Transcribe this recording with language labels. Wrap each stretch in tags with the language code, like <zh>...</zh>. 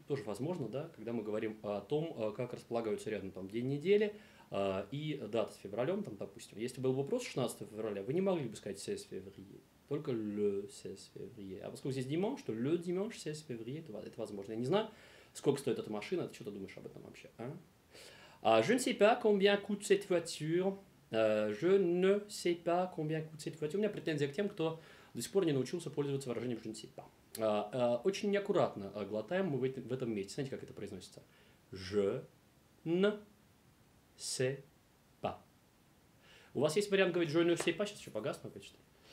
<ru>Тоже возможно, да, когда мы говорим о том, как располагаются рядом там день недели и дата с февралем, там, допустим. Если был вопрос 16 февраля, вы не могли бы сказать</ru> <fr>16 février,</fr> <ru>только</ru> <fr>le 16 février.</fr> <ru>А поскольку здесь dimanche, то</ru> <fr>le dimanche 16 février,</fr> <ru>это возможно. Я не знаю, сколько стоит эта машина, ты что-то думаешь об этом вообще, а?</ru> <fr>Je ne sais pas combien coûte cette voiture. Je ne sais pas combien coûte cette voiture.</fr> <ru>У меня претензия к тем, кто до сих пор не научился пользоваться выражением</ru> <fr>je ne sais pas.</fr> <ru>Очень неаккуратно глотаем мы в этом месте. Знаете, как это произносится?</ru> <fr>Je ne sais pas.</fr> <ru>У вас есть вариант говорить</ru> <fr>je ne sais pas.</fr> <ru>Сейчас еще погасну опять что-то.</ru>